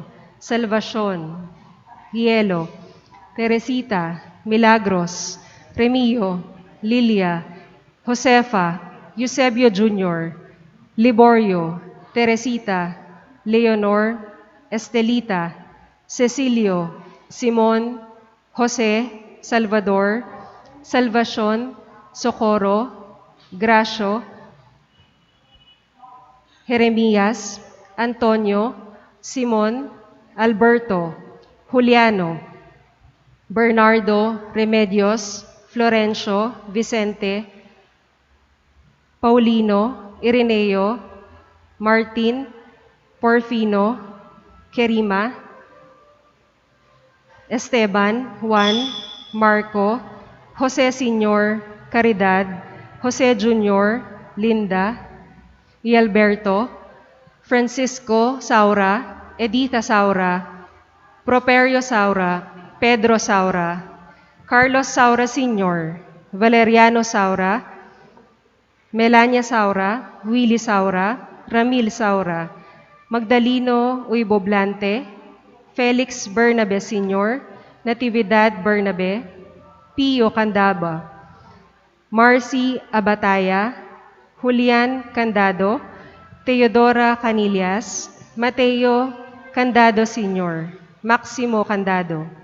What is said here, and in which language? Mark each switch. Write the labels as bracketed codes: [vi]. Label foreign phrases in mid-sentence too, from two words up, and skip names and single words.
[tl] Salvacion, Hielo, Teresita, Milagros, Remio, Lilia, Josefa, Eusebio Jr., Liborio, Teresita, Leonor, Estelita, Cecilio, Simon, Jose, Salvador, Salvacion, Socorro, Gracio, Jeremias, Antonio, Simon, Alberto, Juliano, Bernardo, Remedios, Florencio, Vicente, Paulino, Ireneo, Martin, Porfino, Kerima, Esteban, Juan, Marco, Jose Sr., Caridad, Jose Jr., Linda, y Alberto, Francisco Saura, Edita Saura, Properio Saura, Pedro Saura, Carlos Saura Sr., Valeriano Saura, Melania Saura, Willie Saura, Ramil Saura, Magdaleno Uyboblante, Felix Bernabe Sr., Natividad Bernabe, Pio Candaba, Marcy Abataya, Julian Candado, Teodora Canillas, Mateo Candado Sr., Maximo Candado,